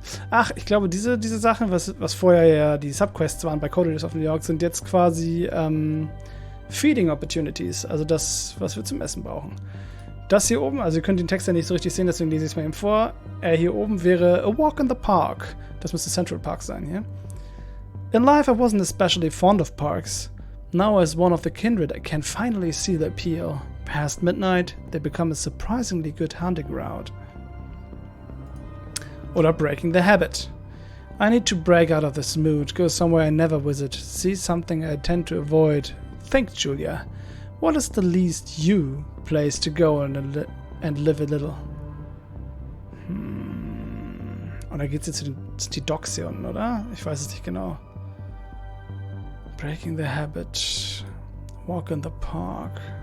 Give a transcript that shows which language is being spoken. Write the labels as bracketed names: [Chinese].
[German] Ach, ich glaube, diese Sachen, was vorher ja die Subquests waren bei Coteries of New York, sind jetzt quasi Feeding Opportunities. Also das, was wir zum Essen brauchen. Das hier oben, also ihr könnt den Text ja nicht so richtig sehen, deswegen lese ich es mal eben vor. Hier oben wäre A Walk in the Park. Das müsste Central Park sein hier. [English] In life I wasn't especially fond of parks. Now as one of the kindred I can finally see the appeal. Past midnight, they become a surprisingly good hunting route. Oder breaking the habit. I need to break out of this mood, go somewhere I never visit, see something I tend to avoid. Think, Julia, what is the least you place to go and live a little? [German] Und da geht's jetzt zu die Docks hier unten, oder? Ich weiß es nicht genau. [English] Breaking the habit. Walk in the park.